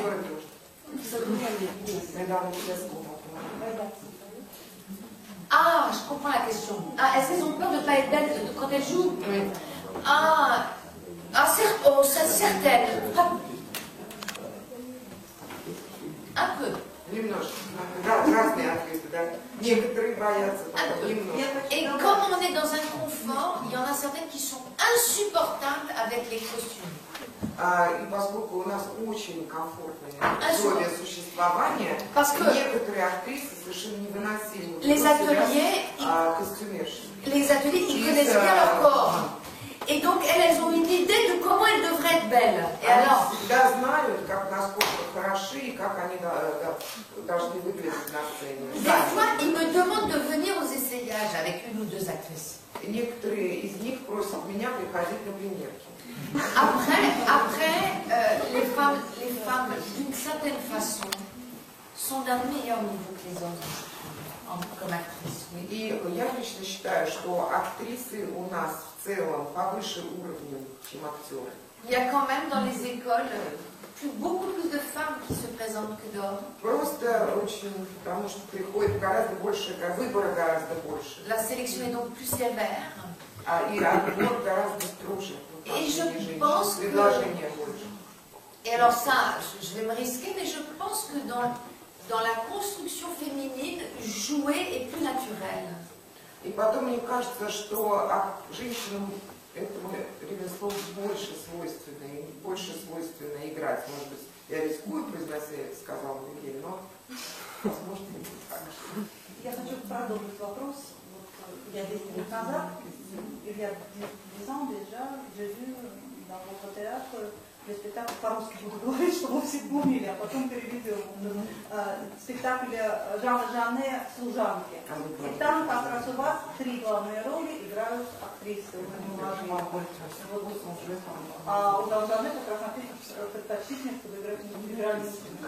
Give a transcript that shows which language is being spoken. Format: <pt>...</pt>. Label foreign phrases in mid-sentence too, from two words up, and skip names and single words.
<fr>Ah, je comprends la question. Ah, est-ce qu'elles ont peur de ne pas être belles quand elles jouent? Oui. Certaines. Un peu.</fr> <ru>Немножко. Разные актрисы, да. Некоторые боятся, немножко.</ru> <fr>Et comme on est dans un confort, il y en a certaines qui sont insupportables avec les costumes.</fr> <ru>И поскольку у нас очень комфортное условие существования, некоторые актрисы совершенно невыносимы.</ru> <fr>Les ateliers, ils connaissent bien leur corps. Et donc, elles ont une idée de comment elles devraient être belles. Et alors,</fr> <ru>всегда знают, насколько хороши и как они должны выглядеть на сцене.</ru> <fr>Des fois, ils me demandent de venir aux essayages avec 1 ou 2 actrices.</fr> <ru>Некоторые из них просят меня приходить на премьерки.</ru> <fr>Après les femmes, d'une certaine façon, sont d'un meilleur niveau que les hommes, comme actrices. Oui.</fr> <ru>И я лично считаю, что актрисы у нас в целом повыше уровнем, чем актеры.</ru> <fr>Il y a quand même dans les écoles beaucoup plus de femmes qui se présentent que d'hommes.</fr> <ru>Просто очень, потому что приходит гораздо больше, выбора гораздо больше.</ru> <fr>La sélection est donc plus sévère.</fr> <ru>И отбор гораздо строже.</ru> <fr>Et je pense que...</fr> <ru>Предложения больше.</ru> <fr>Et alors ça, je vais me risquer, mais je pense que dans la construction féminine, jouer est plus naturel.</fr> <ru>И потом мне кажется, что женщинам этому ремеслу больше свойственно играть. Может быть, я рискую, произнося, сказал Мигель, но возможно не так. Я хочу продолжить вопрос. Вот, я 10 лет назад,</ru> <fr>il y a 10 ans déjà, j'ai vu dans votre théâtre le spectacle,</fr> <ru>по-русски буду говорить, чтобы вы все поняли, а потом переведем. Спектакль Жана Жанне «Служанки». И там как раз у вас 3 главные роли играют актрисы. А у Жанне как раз написано предпочтительно, чтобы играли мужчины.</ru>